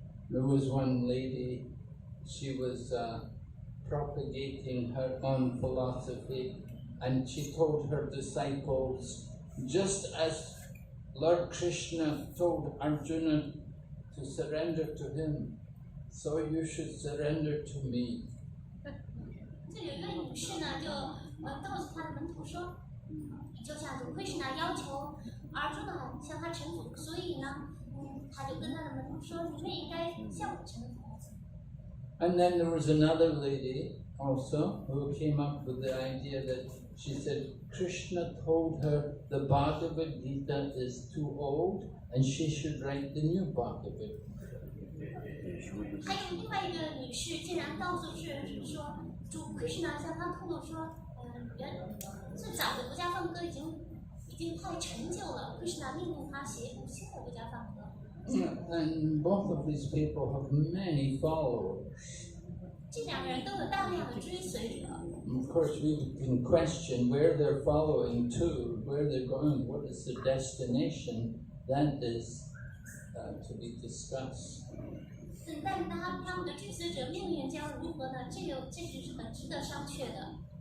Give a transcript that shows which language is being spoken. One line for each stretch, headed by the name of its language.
English: There was one lady, she was propagating her own philosophy, and she told her disciples, just as Lord Krishna told Arjuna to surrender to him, so you should surrender to me.
Chinese: 这有一位女士呢，就告诉她的门徒说，就像主Krishna要求Arjuna向他臣服，所以呢，他就跟他的门徒说，你们也应该向我臣服。
English: And then there was another lady also who came up with the idea that she said Krishna told her the Bhagavad Gita is too old and she should write the new Bhagavad Gita.
Chinese: 还有另外一个女士竟然告诉世人说，主Krishna向她透露说，最早的国家梵歌已经太陈旧了，Krishna 命令她写一部新的国家梵歌。
English: And both of these people have many followers.
Chinese: 这两个人都有大量的追随者。
English: Of course, we can question where they're following to, where they're going, what is the destination. That is to be discussed.
Chinese: 但他们的追随者命运将如何呢？这是很值得商榷的。